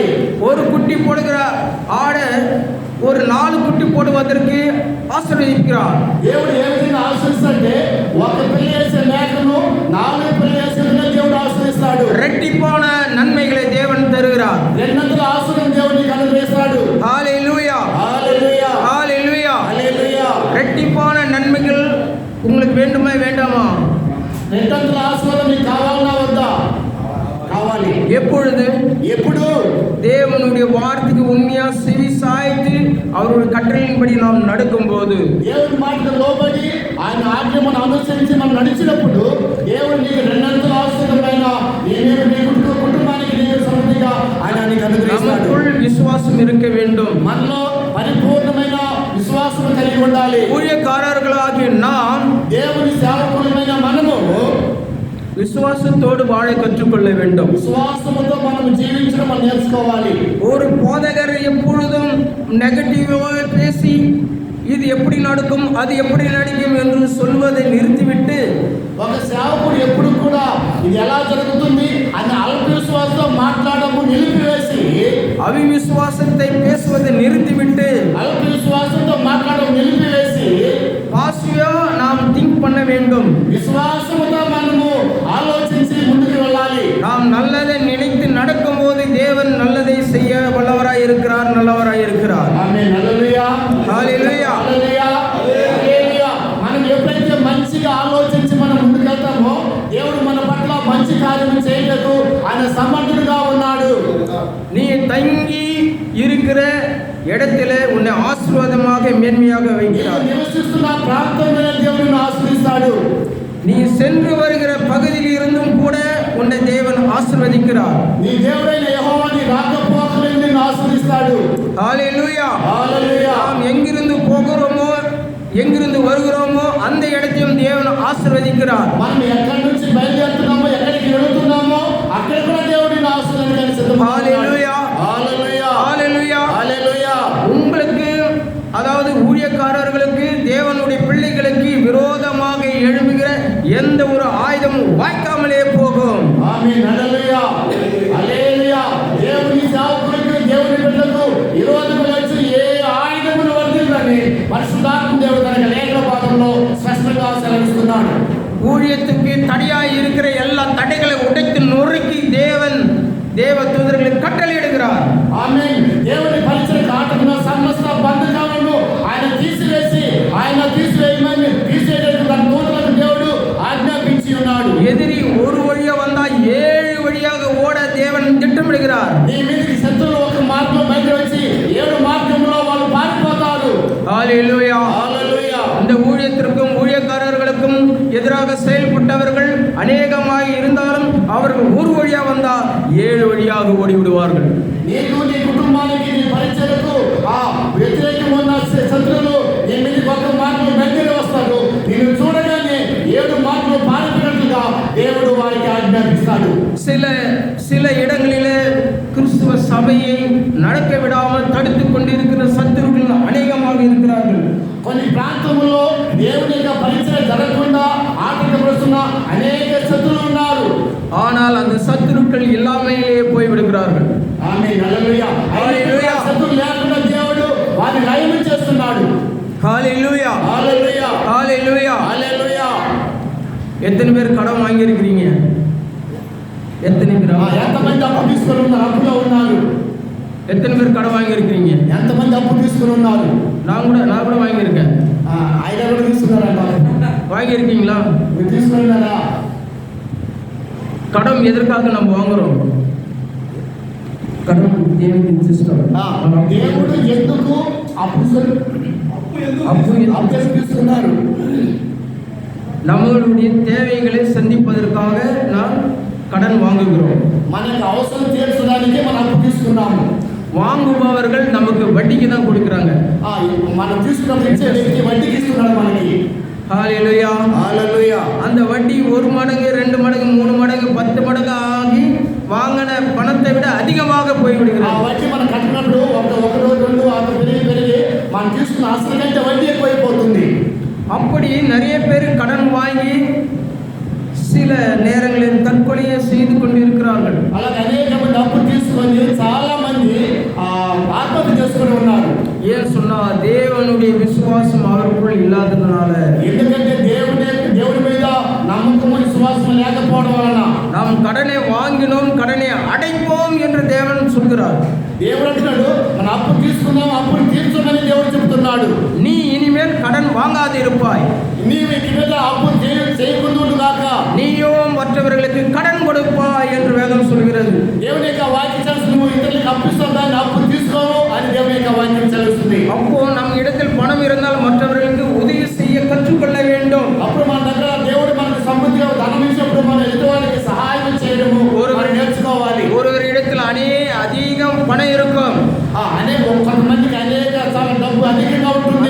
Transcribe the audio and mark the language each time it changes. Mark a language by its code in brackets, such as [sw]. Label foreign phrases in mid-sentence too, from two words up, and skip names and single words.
[ta] ஒரு குட்டி போடுகிற ஆடை ஒரு 4 குட்டி போடுவதற்கு ஆசீர்வதிக்கிறார். [te] దేవుడు ఏ విధంగా ఆశీర్వదిస్తాడంటే ఒక పిల్ల వేసే మేకను 4 పిల్ల వేసే దేవుడు ఆశీర్వదిస్తాడు. [ta] இரட்டிப்பான நன்மைகளை தேவன் தருகிறார். [te] రెండంతల ఆశీర్వాదం దేవుడు నీకు అనుగ్రహిస్తాడు. హల్లెలూయా, [ta] வேண்டுமா வேண்டாமா? [te] రెండంతల ఆశీర్వాదం నీకు కావాలన్నా వద్దా? కావాలి. [ta] எப்பொழுது? [te] ఎప్పుడు? [ta] தேவனுடைய வார்த்தைக்கு உண்மையா செவி சாய்த்து அவருடைய கட்டளையின்படி நாம் நடக்கும்போது, [te] దేవుని మాటకు లోబడి ఆయన ఆజ్ఞను అనుసరించి మనం నడిచినప్పుడు దేవుడు నీకు రెండంతల ఆశీర్వాదమైన నీ కుటుంబానికి నీకు సమృద్ధిగా ఆయన నీకు అనుగ్రహిస్తాడు. [ta] நமக்குள் விசுவாசம் இருக்க வேண்டும். [te] మనలో పరిపూర్ణమైన విశ్వాసం కలిగి ఉండాలి. [ta] ஊழியக்காரர்களாகிய நாம் [te] దేవుని సేవకులమైన మనము [ta] விசுவாசத்தோடு வாழ கற்றுக்கொள்ள வேண்டும். [te] విశ్వాసముతో మనం జీవించడం మనం నేర్చుకోవాలి. [ta] ஒரு போதகர் எப்பொழுதும் நெகட்டிவாக பேசி இது எப்படி நடக்கும் அது எப்படி நடக்கும் என்று சொல்வதை நிறுத்திவிட்டு, [te] ఒక సేవకుడు ఎప్పుడు కూడా ఇది ఎలా జరుగుతుంది అని అల్ప విశ్వాసంతో మాట్లాడము నిలిపివేసి, [ta] அவிவிசுவாசத்தை பேசுவதை நிறுத்திவிட்டு, [te] అల్ప విశ్వాసంతో మాట్లాడడం నిలిపివేసి [ta] பாசியா நாம் திங்க் பண்ண வேண்டும். [te] విశ్వాసముతో మనము ఆలోచించి ముందుకు వెళ్ళాలి. [ta] நாம் நல்லதை நினைத்து நடக்கும்போது தேவன் நல்லதை செய்ய வல்லவராய் இருக்கிறார், நல்லவராய் இருக்கிறார். [te] ఆమేన్. హల్లెలూయా. హల్లెలూయా. హల్లెలూయా. హల్లెలూయా. మనం ఎప్పుడైతే మంచిగా ఆలోచించి మనం ముందుకు వెళ్తామో దేవుడు మన పట్ల మంచి కార్యం చేయటకు ఆయన సమర్థుడుగా ఉన్నాడు. [ta] நீ தங்கி இருக்கிற இடத்துல உன்னை ஆசீர்வாதமாக மேன்மையாக வைக்கிறார். [te] నీవు నివసిస్తున్న ప్రాంతంలో దేవుడు ఆశీర్వదిస్తాడు. [ta] நீ சென்று வருகிற பகுதியில் இருந்தும் கூட உன்னை தேவன் ஆசீர்வதிக்கிறார். [te] నీ దేవుడైన యెహోవా నీ రాకపోకలను నిన్ను ఆశీర్వదిస్తాడు. [ta] ஹல்லேலூயா. [te] హల్లెలూయా. [ta] நாம் எங்கிருந்து போகிறோமோ எங்கிருந்து வருகிறோமோ அந்த இடத்தையும் தேவன் ஆசீர்வதிக்கிறார். [te] మనం ఎక్కడి నుంచి బయలుదేరుతున్నామో ఎక్కడికి వెళుతున్నామో అక్కడ కూడా దేవుడు నిన్ను ఆశీర్వదించడానికి సిద్ధంగా ఉన్నాడు. [ta] ஹல்லேலூயா. [te] హల్లెలూయా. [ta] ஹல்லேலூயா. [te] హల్లెలూయా. [ta] உங்களுக்கு, அதாவது ஊழியக்காரர்களுக்கு, தேவனுடைய பிள்ளைகளுக்கு விரோதமாக எழும்புகிற எந்த ஒரு ஆயுதமும் வாய்க்காமலே போகும். [te] ఆమేన్. హల్లెలూయా. హల్లెలూయా. దేవుని సేవకులకు దేవుని బిడ్డలకు విరోధములు వచ్చి ఏ ఆయుధమును వర్తించని పరిశుద్ధాత్మ దేవుడు తన లేఖన భాగంలో స్పష్టంగా సెలవిస్తున్నాడు. [ta] ஊழியத்துக்கு தடையாய் இருக்கிற எல்லா தடைகளை உடைத்து நொறுக்கி தேவ தூதர்களுக்கு கட்டளையிடுகிறார். [te] ఆమేన్. దేవుని పరిచర్యకు ఆటంకమైన సమస్త బంధకాలను ఆయన తీసివేయడానికి తన దూతలకు దేవుడు ఆజ్ఞాపించి ఉన్నాడు. [ta] எதிரி ஒரு வழியா வந்தா 7 வழியாக ஓட தேவன் திட்டமிடுகிறார். [te] నీ మీదకి శత్రువులు ఒక మార్గం బయట వచ్చి 7 మార్గంలో వాళ్ళు పారిపోతారు. [ta] ஹல்லேலூயா. [te] హల్లెలూయా. [ta] இந்த ஊழியத்திற்கும் ஊழியக்காரர்களுக்கும் எதிராக செயல்பட்டவர்கள் அநேகமாய் இருந்தாலும் அவர்கள் ஒரு வழியா வந்தா 7 வழியாக ஓடி விடுவார்கள். [te] నీకు నీ కుటుంబానికి నీ పరిచర్యకు ఆ వ్యతిరేకం ఉన్న శత్రువులు నీ మీదకి ఒక మార్గం బయట వస్తారు. నిన్ను చూడగానే 7 మార్గం పారిపోయినట్లుగా దేవుడు వారికి ఆజ్ఞాపిస్తాడు. [ta] சில இடங்களிலே கிறிஸ்துவ சபையை நடக்க விடாமல் தடுத்துக் கொண்டிருக்கிற சத்துருக்கள் அநேகமாக இருக்கிறார்கள். [te] కొన్ని ప్రాంతముల్లో దేవుని యొక్క పరిచర్య జరగకుండా ఆటంకపరుస్తున్న అనేక శత్రువులు ఉన్నారు. [ta] ஆனால் அந்த சத்துருக்கள் இல்லாமலே போய் விடுகிறார்கள். [te] ఆమేన్. హల్లెలూయా. హల్లెలూయా. శత్రువులు లేకుండా దేవుడు వారిని లయం చేస్తున్నాడు. [ta] ஹல்லேலூயா. [te] హల్లెలూయా. [ta] ஹல்லேலூயா. [te] హల్లెలూయా. [ta] எத்தனை பேர் கடன் வாங்கி இருக்கிறீங்க? எத்தனை பேர் [te] ఎంతమంది అప్పు తీసుకొని ఉన్నారు? అప్పులో ఉన్నారు. [ta] எத்தனை பேர் கடன் வாங்கி இருக்கிறீங்க? [te] ఎంతమంది అప్పు తీసుకొని ఉన్నారు? [ta] நான் கூட வாங்கியிருக்கேன். [te] ఆయన కూడా తీసుకున్నారంట. [ta] வாங்கி இருக்கீங்களா? [te] మీరు తీసుకున్నారా? [ta] கடன் எதற்காக நம்ம வாங்குறோம்? கடன் தேவனுக்கு சிஸ்டம். [te] దేవుడు ఎందుకు అప్పు తీసుకున్నారు? [ta] நம்மளுடைய தேவைகளை சந்திப்பதற்காக நாம் கடன் வாங்குகிறோம். [te] మనకు అవసరం తీర్చడానికి మనం అప్పు తీసుకున్నాము. [ta] வாங்குபவர்கள் நமக்கு வட்டிக்கு தான் கொடுக்குறாங்க. [te] మనం తీసుకున్న వ్యక్తి వడ్డీకి ఇస్తున్నాడు మనకి. [ta] ஹல்லேலூயா. [te] హల్లెలూయా. [ta] அந்த வட்டி 1 மடங்கு 2 மடங்கு 3 மடங்கு 10 மடங்கு ஆகி வாங்கின பணத்தை விட அதிகமாக [te] ఆ [ta] போய்விடுகிறது. [te] వడ్డీ మనం కట్టినప్పుడు ఒకటో రెండు పెరిగి మనం తీసుకున్న అసలు కంటే వడ్డీ ఎక్కువైపోతుంది. [ta] அப்படி நிறைய பேர் கடன் வாங்கி சில நேரங்களில் தற்கொலையை செய்து கொண்டிருக்கிறார்கள். [te] అలాగే అనేక మంది అప్పు తీసుకొని చాలా మంది ఆత్మహత్య చేసుకొని ఉన్నారు. [ta] ஏன் சொன்னா தேவனுடைய விசுவாசம் அவருக்குள் இல்லாததுனால. [te] ఎందుకంటే దేవుడి మీద నమ్మకం విశ్వాసం లేకపోవడం వలన. [ta] நாம் கடனை வாங்கினோம், கடனை அடைப்போம் என்று தேவன் சொல்கிறார். [te] దేవుడు అంటున్నాడు మన అప్పు తీసుకుందాం, అప్పును తీర్చుమని దేవుడు చెబుతున్నాడు. [ta] நீ இனிமேல் கடன் வாங்காது இருப்பாய். [te] నీవు ఇక మీద అప్పు చేయకుందుగాక. [ta] நீயோ மற்றவர்களுக்கு கடன் கொடுப்பாய் என்று வேதம் சொல்கிறது. [te] దేవుని యొక్క వాక్యం చదువుతూ నువ్వు ఇతరులకు అప్పిస్తావు కానీ అప్పు తీసుకోవు అని దేవుని యొక్క వాక్యం చదువుతుంది. [ta] அப்போ நம் இடத்தில் பணம் இருந்தால் மற்றவர்களுக்கு உதவி செய்ய கற்றுக்கொள்ள வேண்டும். [te] అప్పుడు మన దగ్గర దేవుడు మనకు సమృద్ధిగా ధనం ఇచ్చినప్పుడు మన ఎదుటివారికి సహాయం చేయడము మనం నేర్చుకోవాలి. [ta] ஒருவர் இடத்தில் அதிகம் பணம் இருக்கும். [te] కొంతమందికి చాలా డబ్బు అధికంగా ఉంటుంది.